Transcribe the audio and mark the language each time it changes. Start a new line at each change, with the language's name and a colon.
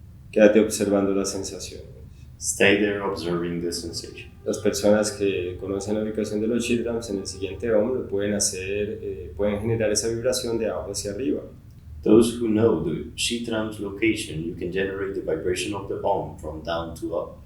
Spanish: Quédate observando las sensaciones.
English: Stay there observing the sensation.
Spanish: Las personas que conocen la ubicación de los chitrams en el siguiente Om lo pueden hacer, pueden generar esa vibración de abajo hacia arriba.
English: Those who know the chitram's location, you can generate the vibration of the Om from down to up,